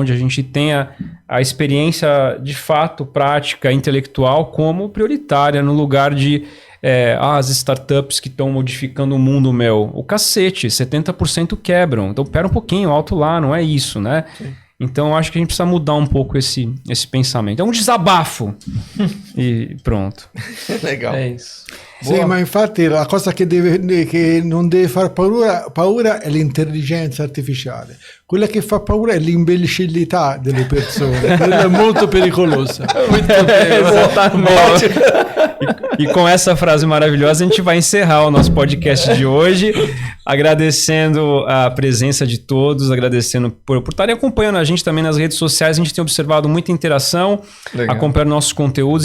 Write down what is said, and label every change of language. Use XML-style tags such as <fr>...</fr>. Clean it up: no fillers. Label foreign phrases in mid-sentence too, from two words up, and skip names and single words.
<pt>Onde a gente tenha a experiência de fato, prática, intelectual como prioritária, no lugar de as startups que estão modificando o mundo, o cacete, 70% quebram. Então, pera um pouquinho, alto lá, não é isso, né? Sim. Então, acho que a gente precisa mudar um pouco esse pensamento. É um desabafo. E pronto. Legal. É isso.</pt> <it>Sì, ma infatti la cosa che non deve far paura è l'intelligenza artificiale. Quella che fa paura è l'imbecillità delle persone. Quella è molto pericolosa.</it> <pt>Muito bem, exatamente. E com essa frase maravilhosa, a gente vai encerrar o nosso podcast de hoje, agradecendo a presença de todos, agradecendo por estarem acompanhando a gente também nas redes sociais. A gente tem observado muita interação, acompanhando nossos conteúdos.</pt>